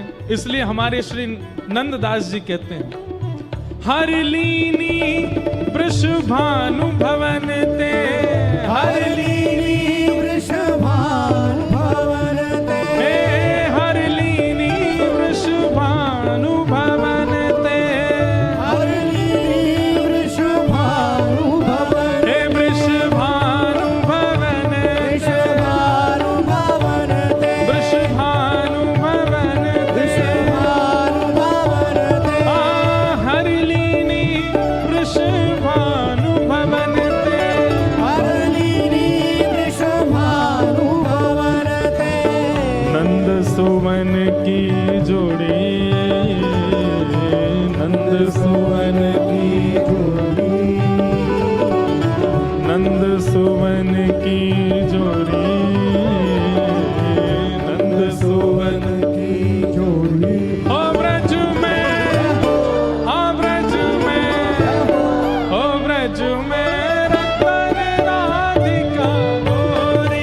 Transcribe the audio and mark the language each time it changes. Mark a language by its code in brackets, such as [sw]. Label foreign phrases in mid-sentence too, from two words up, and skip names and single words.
[hi] इसलिए हमारे श्री नंददास जी कहते हैं [bra] हर लीनी वृषभानु भवन ते, हर लीनी वृषभानु भवन ते, हे हर लीनी वृषभानु भवन ते, हर लीली वृषभानु भवन, हे वृषभानु भवन ते, वृषभानु भवन ते, वृषभानु भवन ते, वृषभानु भवन ते, हर लीनी वृषभानु भवन ते, हर लीली वृषभानु भवन ते, नंद सुवन की जोड़ी, नंद सुवन की जोड़ी, नंद सुवन की जोड़ी, नंद सुवन की जोड़ी, ओ ब्रज में, आ ब्रज में, ओ ब्रज में रतन राधिका गोरी,